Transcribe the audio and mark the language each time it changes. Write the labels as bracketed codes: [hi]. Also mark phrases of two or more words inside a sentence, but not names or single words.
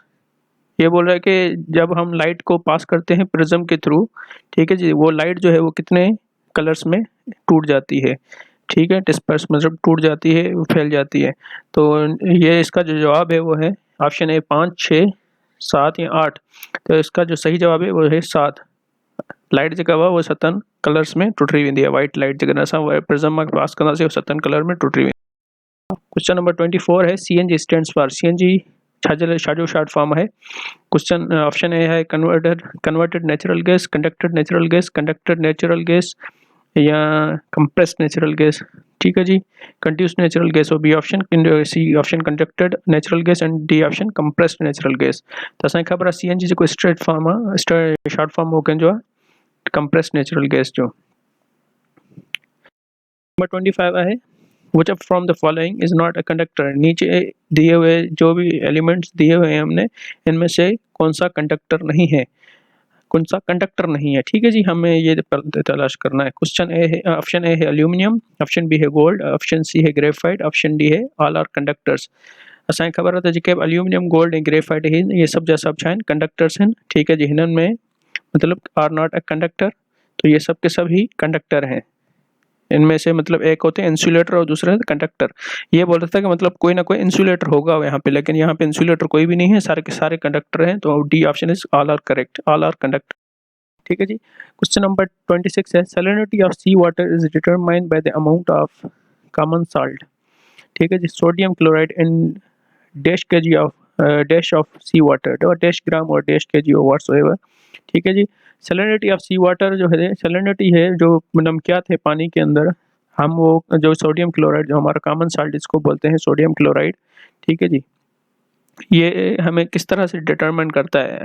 [hi] ये बोल रहा है कि जब हम लाइट को पास करते हैं प्रिज्म के थ्रू, [en] ठीक है जी, [hi] वो लाइट जो है वो कितने कलर्स में टूट जाती है? ठीक है, डिस्पर्स मतलब टूट जाती है, फैल जाती है। तो ये इसका जो जवाब है वो है [en] option A [hi] 5, 6, 7 या 8। तो इसका जो सही जवाब है वो है 7। [sd] लाइट जेका हुआ वो 7 कलर्स में टुटी वेंदी आहे। वाइट लाइट जेकॾहिं असां प्रिज्म मां पास कंदासीं वो 7 कलर में टुटी वेंदी। [en] question number 24 [hi] है, [en] CNG stands for, [hi] सीएनजी छाजो [en] short form [hi] है? [en] question option A hai converted natural gas, conducted natural gas, conducted natural gas ya compressed natural gas. ठीक है जी, कंड्यूस नेचुरल गैस और बी ऑप्शन, सी ऑप्शन कंडक्टेड नेचुरल गैस एंड डी ऑप्शन कंप्रेस्ड नेचुरल गैस। [sd] तो असांखे ख़बर आहे सीएनजी जो [en] straight form [sd] आहे, [en] short form [sd] वो कंहिंजो आहे, [en] compressed natural gas जो। [hi] नंबर 25 है, [en] which of from the following is not a conductor. [hi] नीचे दिए हुए जो भी एलिमेंट्स दिए हुए हैं हमने, इनमें से कौन सा कंडक्टर नहीं है, कौन सा कंडक्टर नहीं है? ठीक है जी, हमें ये तलाश करना है। क्वेश्चन ए है, ऑप्शन ए है एल्यूमिनियम, ऑप्शन बी है गोल्ड, ऑप्शन सी है ग्रेफाइट, ऑप्शन डी है ऑल आर कंडक्टर्स। [sd] असांखे ख़बर आहे त जेके एल्यूमिनियम, गोल्ड ऐं ग्रेफाइट आहिनि, ये सब जा सब छा आहिनि, कंडक्टर्स आहिनि। [hi] ठीक है जी, हिननि में मतलब [en] are not a conductor, [hi] तो ये सब के सब ही कंडक्टर हैं। इनमें से मतलब एक होते हैं इंसुलेटर और दूसरा कंडक्टर। ये बोल रहा था कि मतलब कोई ना कोई इंसुलेटर होगा यहाँ पे, लेकिन यहाँ पे इंसुलेटर कोई भी नहीं है, सारे के सारे कंडक्टर हैं। तो [en] D option is all are correct, all are conductor. [hi] ठीक है जी। क्वेश्चन नंबर 26 है, [en] salinity of sea water is determined by the amount of common salt. ठीक है जी, सोडियम क्लोराइड इन डैश के जी ऑफ डैश ऑफ सी वाटर, और डैश ग्राम और डैश के जी और व्हाट्सएवर। [hi] ठीक है जी, [en] salinity of sea water [hi] जो है, सैलिनिटी है जो नमकियात है पानी के अंदर, हम वो जो सोडियम क्लोराइड जो हमारा [en] common salt [hi] जिसको बोलते हैं [en] sodium chloride, [hi] ठीक है जी, ये हमें किस तरह से डिटरमाइन करता है?